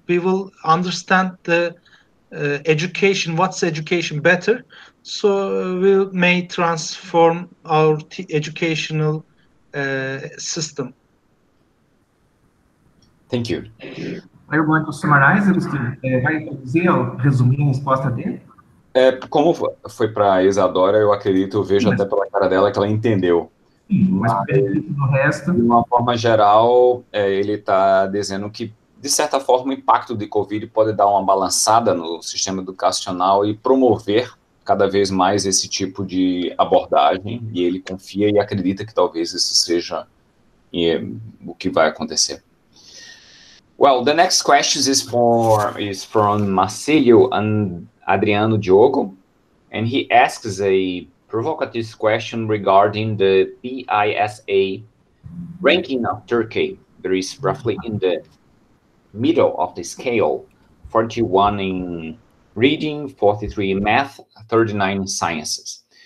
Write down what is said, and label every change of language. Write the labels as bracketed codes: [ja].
[en] We will understand the education, what's education better. So we may transform our educational system. Thank you. Are you going to summarize, Agostinho? [pt] Vai dizer, resumir a resposta dele? Como foi para a Isadora, eu acredito, eu vejo até pela cara dela que ela entendeu. Mas o benefício do resto... De uma forma geral, ele está dizendo que, de certa forma, o impacto de Covid pode dar uma balançada no sistema educacional e promover cada vez mais esse tipo de abordagem, e ele confia e acredita que talvez isso seja o que vai acontecer. [en] Well, the next question is from Marcelo and Adriano Diogo, and he asks a provocative question regarding the PISA ranking of Turkey. There is roughly in the middle of the scale, 41 in reading, 43 in math, 39 in sciences.